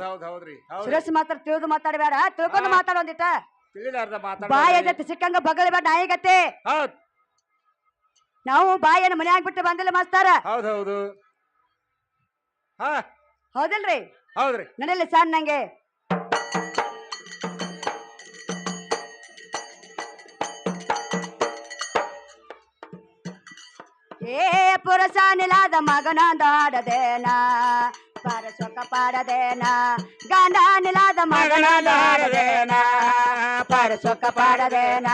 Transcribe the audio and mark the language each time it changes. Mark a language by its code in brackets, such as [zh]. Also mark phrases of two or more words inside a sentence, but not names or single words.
[kn] ಹೌದ್ ಹೌದ್ರಿ ಹೌದ್ ಸುರೇಶ್ ಮಾತಾಡ ತಿಳಿದು ಮಾತಾಡಬೇಡ ತಿಳ್ಕೊಂಡು ಮಾತಾಡೋಂದಿತ್ತ ತಿಳಿಲಾರ್ದ ಮಾತಾಡ ಬಾಯಿ ಎದತ್ತು ಸಿಕ್ಕಂಗ ಬಗಳ್ಬೇಡ ನಾಯಿಗತ್ತೆ ಹೌದ್ ನಾವು ಬಾಯಿಯನ್ನು ಮನ್ಯಾಗ ಬಿಟ್ಟು ಬಂದಿಲ್ಲ ಮಾಸ್ತಾರ ಹೌದ್ ಹೌದು ಹಾ ಹೌದಿಲ್ರಿ ಹೌದ್ರಿ ನಡೀಲಿ ಸಣ್ಣ ನಂಗೆ ಏ ಪುರುಷ ನಿಲಾದ ಮಗನೊಂದು ಹಾಡದೇನ ಪರಸೊಕ ಪಾಡದೇನ ಗಂಡ ನಿಲಾದ ಮಗನೊಂದು ಹಾಡದೇನ ಪರಸೊಕ ಪಾಡದೇನ